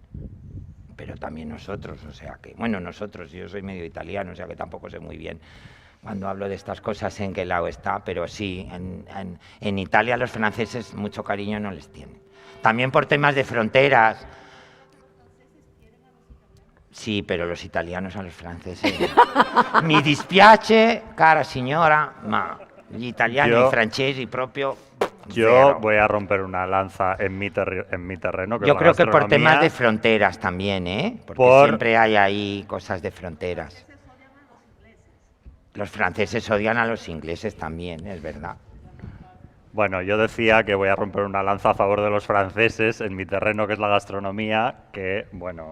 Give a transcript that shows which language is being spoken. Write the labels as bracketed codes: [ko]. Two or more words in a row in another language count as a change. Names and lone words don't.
[es] Pero también nosotros, o sea que, bueno, nosotros, yo soy medio italiano, o sea que tampoco sé muy bien cuando hablo de estas cosas en qué lado está, pero sí, en Italia los franceses mucho cariño no les tienen. También por temas de fronteras. Sí, pero los italianos a los franceses. [it] Mi dispiace, cara signora, ma gli italiani [es] Yo- [it] i francesi proprio. [es] Yo [it] zero. [es] voy a romper una lanza en mi terreno. Yo es la creo que por gastronomía. temas de fronteras también, ¿eh? Porque Por- siempre hay ahí cosas de fronteras. Los franceses odian a los ingleses también, es verdad. Bueno, yo decía que voy a romper una lanza a favor de los franceses en mi terreno, que es la gastronomía, que, bueno,